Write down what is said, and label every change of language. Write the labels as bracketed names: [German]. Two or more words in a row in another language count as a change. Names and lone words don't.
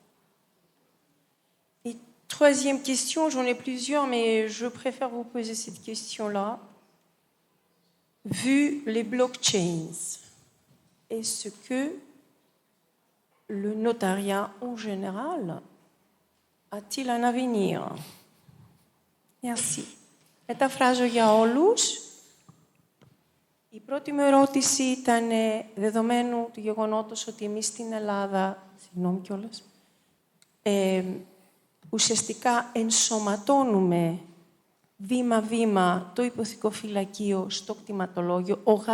[French] Et troisième question, j'en ai plusieurs, mais je préfère vous poser cette question-là. Vu les blockchains, est-ce que le notariat en général a-t-il un avenir? Merci. [Greek] Μεταφράζω για όλους. Η πρώτη μου ερώτηση ήταν δεδομένου του γεγονότος ότι εμείς στην Ελλάδα, συγγνώμη κιόλας, ουσιαστικά ενσωματώνουμε βήμα-βήμα το υποθηκοφυλακείο στο κτηματολόγιο.